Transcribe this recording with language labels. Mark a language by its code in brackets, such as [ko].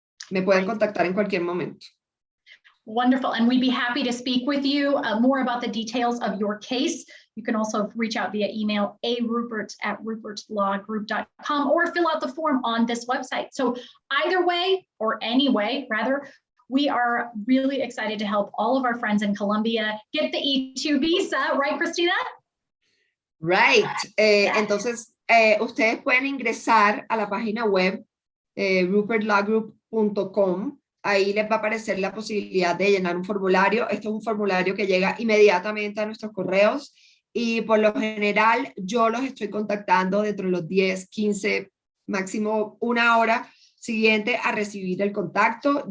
[es] Me pueden contactar en cualquier momento. [en] Wonderful. And we'd be happy to speak with you more about the details of your case. You can also reach out via email, arupert@rupertlawgroup.com, or fill out the form on this website. So either way, or any way, rather, we are really excited to help all of our friends in Colombia get the E2 visa, right, Cristina? Right. [es] Entonces, ustedes pueden ingresar a la página web rupertlawgroup.com. Ahí les va a aparecer la posibilidad de llenar un formulario. Esto es un formulario que llega inmediatamente a nuestros correos, y por lo general yo los estoy contactando dentro de los 10, 15, máximo una hora siguiente a recibir el contacto.